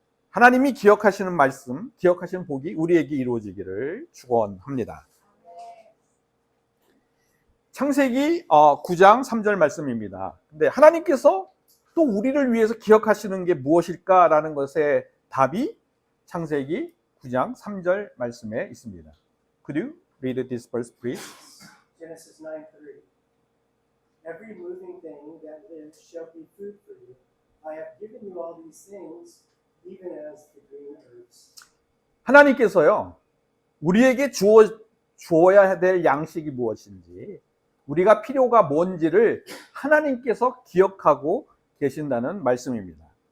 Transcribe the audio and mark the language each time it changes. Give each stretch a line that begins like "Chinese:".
Korean: 하나님이 기억하시는 말씀, 기억하시는 복이 우리에게 이루어지기를 축원합니다. 창세기 9장 3절 말씀입니다. 근데 하나님께서 또 우리를 위해서 기억하시는 게 무엇일까라는 것의 답이 창세기 9장 3절 말씀에 있습니다.
English: Could you read this verse, please? Genesis 9:3. Every moving thing that lives shall be food for you. I have given you all these things, even as the green herbs.
Korean: 하나님께서요, 우리에게 주어야 될 양식이 무엇인지, 우리가 필요가 뭔지를 하나님께서 기억하고 계신다는 말씀입니다.